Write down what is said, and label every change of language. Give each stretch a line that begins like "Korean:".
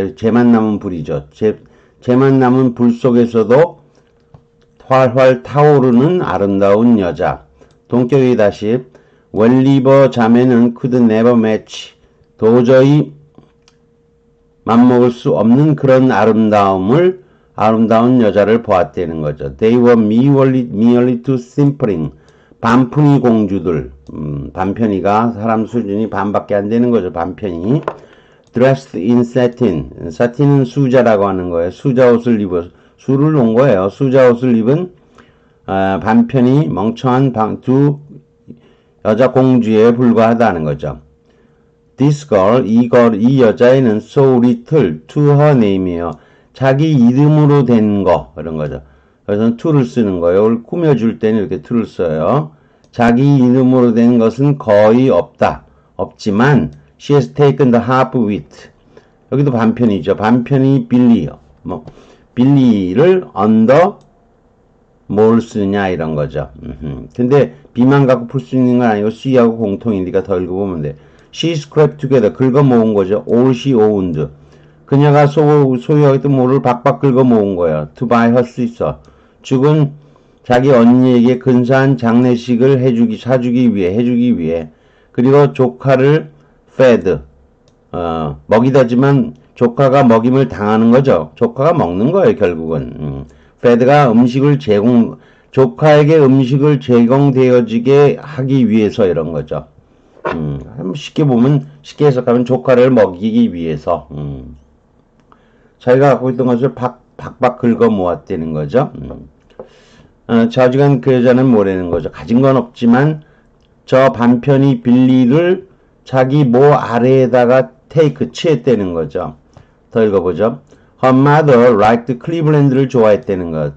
Korean: 재만 남은 불이죠. 재만 남은 불 속에서도 활활 타오르는 아름다운 여자. 동격이 다시 웰리버 자매는
English: could never match.
Korean: 도저히 맞먹을 수 없는 그런 아름다운 여자를 보았다는 거죠.
English: They were merely too simpering.
Korean: 반푼이 공주들. 반편이가 사람 수준이 반밖에 안 되는 거죠. 반편이.
English: Dressed in satin.
Korean: 사틴은 수자라고 하는 거예요. 수자 옷을 입어 수를 놓은 거예요. 수자 옷을 입은 반편이 멍청한 두 여자 공주에 불과하다는 거죠.
English: This girl,
Korean: 이 여자애는
English: so little to her name이에요.
Korean: 자기 이름으로 된 거, 그런 거죠. 그래서 to를 쓰는 거예요. 이걸 꾸며줄 때는 이렇게 to를 써요. 자기 이름으로 된 것은 거의 없다. 없지만,
English: she has taken the half wit.
Korean: 여기도 반편이죠. 반편이 빌리요. 빌리를 under 뭘 쓰느냐 이런 거죠. 근데 B만 갖고 풀 수 있는 건 아니고 C하고 공통이니까 더 읽어보면 돼.
English: She scraped together.
Korean: 긁어 모은 거죠.
English: All she owned.
Korean: 그녀가 소유하겠던 모를 박박 긁어 모은 거예요.
English: To buy her sister.
Korean: 죽은 자기 언니에게 근사한 장례식을 해주기 위해. 그리고 조카를 fed. 먹이다지만 조카가 먹임을 당하는 거죠. 조카가 먹는 거예요, 결국은. fed가 조카에게 음식을 제공되어지게 하기 위해서 이런 거죠. 쉽게 해석하면 조카를 먹이기 위해서. 자기가 갖고 있던 것을 박박 긁어 모았다는 거죠. 자주간 그 여자는 뭐라는 거죠. 가진 건 없지만 저 반편이 빌리를 자기 모 아래에다가 취했다는 거죠. 더 읽어보죠.
English: Her mother liked Cleveland를
Korean: 좋아했다는 거.